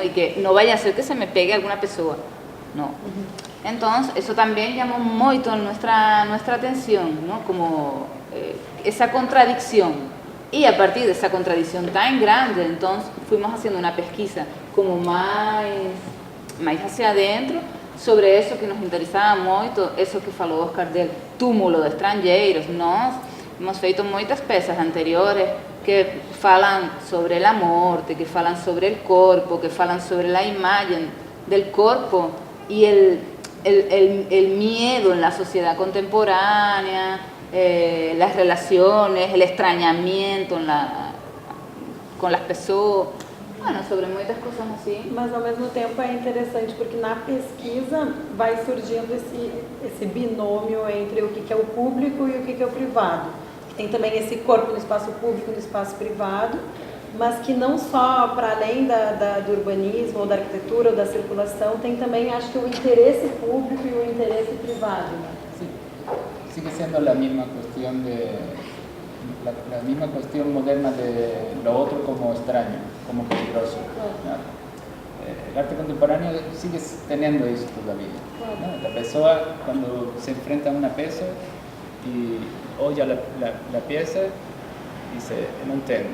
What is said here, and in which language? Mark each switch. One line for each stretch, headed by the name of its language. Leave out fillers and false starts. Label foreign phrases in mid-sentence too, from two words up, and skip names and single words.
Spanish: Y que no vaya a ser que se me pegue alguna persona, no. Entonces, eso también llamó mucho nuestra atención, ¿no? Como esa contradicción Y a partir de esa contradicción tan grande, entonces fuimos haciendo una pesquisa como más hacia adentro sobre eso que
Portuguese: nos interessava muito, isso que falou Oscar
Spanish: del
Portuguese: túmulo de estrangeiros. Nós hemos feito muitas peças anteriores que falam sobre a morte, que falam sobre o corpo, que falam sobre a imagem del corpo e
Spanish: el miedo en la sociedad contemporánea, las relaciones, el extrañamiento con las
Portuguese: pessoas, bueno, sobre muitas coisas assim. Mas ao mesmo tempo é interessante porque na pesquisa vai surgindo esse binômio entre o que é o público e o que é o privado. Tem também esse corpo no espaço público e no espaço privado, mas que não só para além do urbanismo ou da arquitetura ou da circulação, tem também, acho que, o interesse público e o interesse privado.
Spanish: Sí. Sigue siendo la misma cuestión la misma cuestión moderna de lo otro como extraño, como peligroso, ¿no? El arte contemporáneo sigue teniendo eso todavía, ¿no? La persona cuando se enfrenta a una pieza y oye la pieza, dice, no entiendo.